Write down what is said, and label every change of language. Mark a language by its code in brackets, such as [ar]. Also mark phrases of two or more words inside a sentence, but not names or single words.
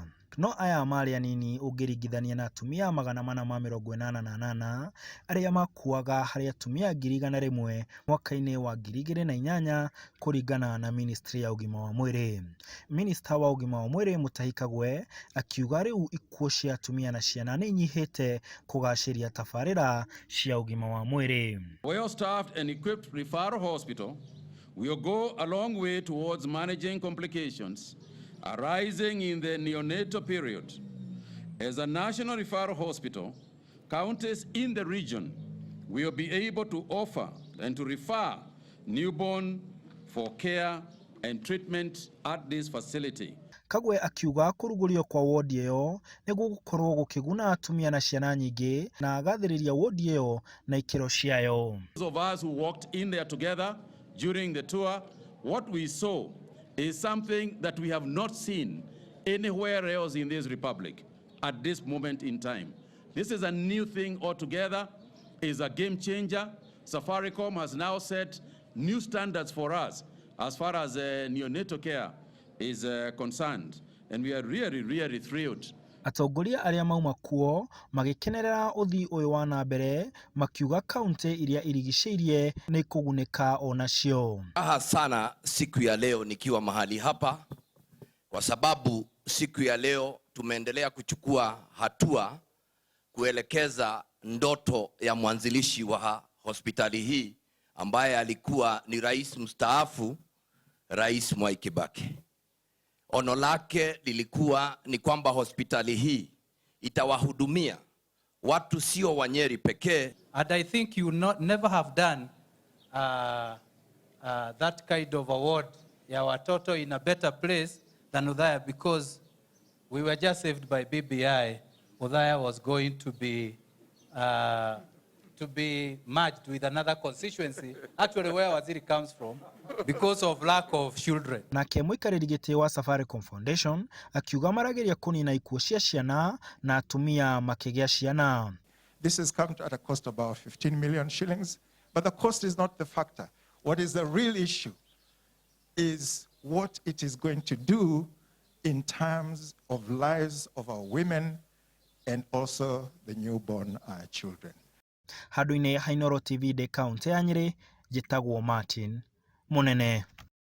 [ki] No aya marĩ anini ũngĩringithania na atumia 488 arĩa makuaga harĩ atumia 100,000 mwaka-inĩ wa 2008 kũringana na Ministry ya Ũgima wa Mwĩrĩ. Minister wa Ũgima wa Mwĩrĩ Mutahi Kagwe akiuga rĩu ikuũ cia atumia na ciana nĩ inyihĩte kũgacĩria tabarĩra cia ũgima wa mwĩrĩ. [en] Well-staffed and equipped referral hospital will go a long way towards managing complications arising in the neonatal period. As a national referral hospital, counties in the region will be able to offer and to refer newborn for care and treatment at this facility. [ki] Kagwe akiuga kũrugũrio kwa wodi ĩyo nĩguo gũkorwo gũkĩguna atumia na ciana nyingĩ na agathĩrĩria wodi ĩyo na ikĩro ciayo. [en] Those of us who walked in there together during the tour, what we saw is something that we have not seen anywhere else in this republic at this moment in time. This is a new thing altogether, is a game changer. Safaricom has now set new standards for us as far as neonatal care is concerned, and we are really thrilled. [ki] Atongoria arĩa mauma kuo magĩkenerera ũthii ũyũ wa na mbere, makiuga kaunti iria irigicĩirie nĩ kũgunĩka onacio. [sw] Aha sana siku ya leo nikiwa mahali hapa, kwa sababu siku ya leo tumeendelea kuchukua hatua kuelekeza ndoto ya mwanzilishi wa hospitali hii ambaye alikuwa ni rais mstaafu, Rais Mwai Kibaki. Ono lake lilikuwa ni kwamba hospitali hii itawahudumia watu sio wa Nyeri pekee. [en] And I think you never have done that kind of award [sw] ya watoto [en] in a better place than Othaya, because we were just saved by BBI. Othaya was going to be merged with another constituency, actually where Waziri comes from, because of lack of children. [ki] Nake mũikarĩri gĩtĩ wa Safaricom Foundation akiuga marageria kũnina ikuũ cia ciana na atumia makĩgĩa ciana. [en] This has come at a cost of about 15 million shillings, but the cost is not the factor. What is the real issue is what it is going to do in terms of lives of our women and also the newborn children. [ki] Handũ-inĩ ha Inooro TV de kaunti ya Nyeri, njĩtagwo Martin Munene.